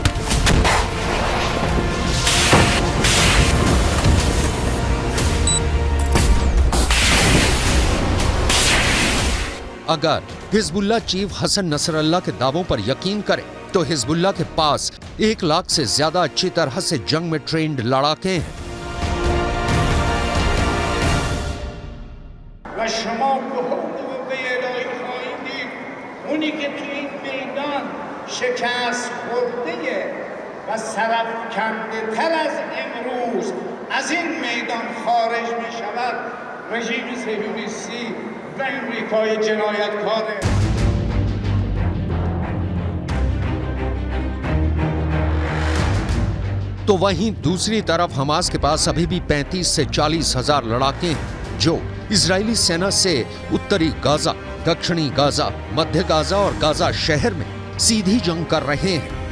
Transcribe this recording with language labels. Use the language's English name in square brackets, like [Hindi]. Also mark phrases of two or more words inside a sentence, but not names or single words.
[Hindi] अगर हिजबुल्लाह चीफ हसन नसरल्लाह के दावों पर यकीन करें, तो हिजबुल्लाह के पास 1 लाख से ज्यादा अच्छी तरह से जंग में ट्रेंड लड़ाके हैं। [Persian] اونی که تو این میدان شکست خورده و سرفکنده تر از امروز از این میدان خارج می شود رژیم صهیونیستی و امریکای جنایتکاره. [Hindi] तो वहीं दूसरी तरफ हमास के पास अभी भी 35 से 40 हजार लड़ाके हैं, जो इजरायली सेना से उत्तरी गाजा, दक्षिणी गाजा, मध्य गाजा और गाजा शहर में सीधी जंग कर रहे हैं।